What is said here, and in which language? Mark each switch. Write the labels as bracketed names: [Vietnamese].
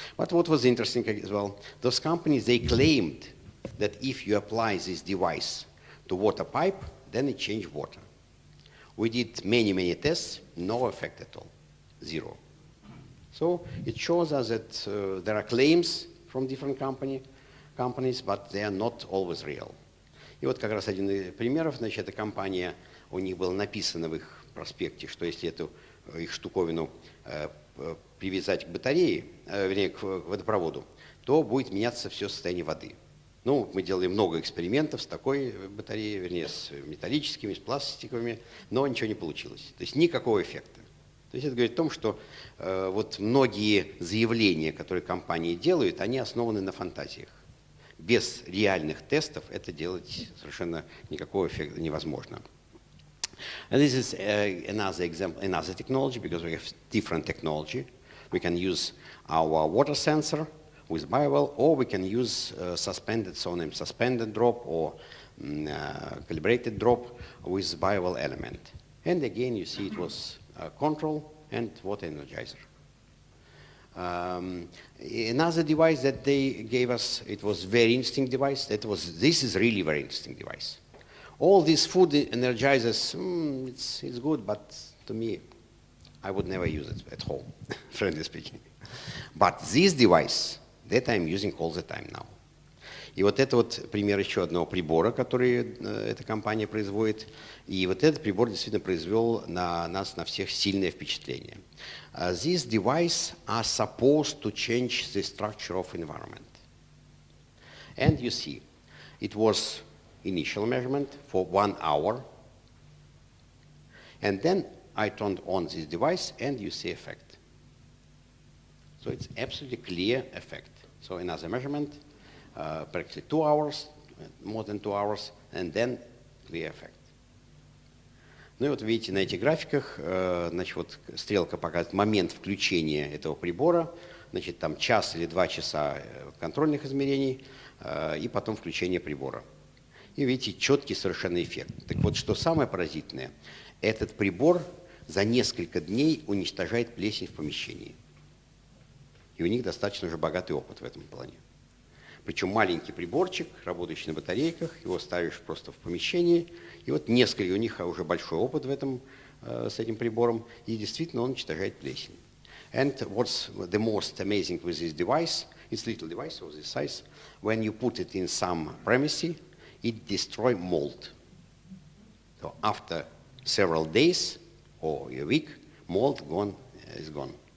[English] But what was interesting as well, those companies, they claimed that if you apply this device to water pipe, then it changes water. We did many, many tests, no effect at all, 0. So it shows us that there are claims from different companies, but they are not always real. [Russian] И вот как раз один из примеров, значит, эта компания, у них было написано в их проспекте, что если эту их штуковину привязать к батарее, вернее, к водопроводу, то будет меняться все состояние воды. Ну, мы делали много экспериментов с такой батареей, вернее, с металлическими, с пластиковыми, но ничего не получилось. То есть никакого эффекта. То есть это говорит о том, что вот многие заявления, которые компании делают, они основаны на фантазиях. Без реальных тестов это делать совершенно никакого эффекта невозможно. [English] And this is another example, another technology, because we have different technology. We can use our water sensor with Bowell, or we can use suspended, so-named suspended drop or calibrated drop with Bowell Element. And again, you see it was control and water Energizer. Another device that they gave us, it was very interesting device. This is really very interesting device. All these food energizers, it's good, but to me, I would never use it at home, frankly speaking. But this device, that I'm using all the time now. [Russian] И вот это вот пример еще одного прибора, который эта компания производит. И вот этот прибор действительно произвел на нас, на всех, сильное впечатление. [English] These devices are supposed to change the structure of environment. And you see, it was initial measurement for 1 hour. And then I turned on this device and you see effect. So it's absolutely clear effect. So another measurement, practically 2 hours, more than 2 hours, and then clear effect. [Russian] Ну и вот видите на этих графиках, значит, вот стрелка показывает момент включения этого прибора, значит, там 1 час или 2 часа контрольных измерений, и потом включение прибора. И видите, четкий совершенно эффект. Так вот, что самое поразительное, этот прибор за несколько дней уничтожает плесень в помещении. И у них достаточно уже богатый опыт в этом плане. Причем маленький приборчик, работающий на батарейках, его ставишь просто в помещении, и вот несколько, у них уже большой опыт в этом, с этим прибором, и действительно он уничтожает плесень. [English] And what's the most amazing with this device, it's a little device of this size, when you put it in some premises, it destroys mold. So after several days or a week, mold is gone.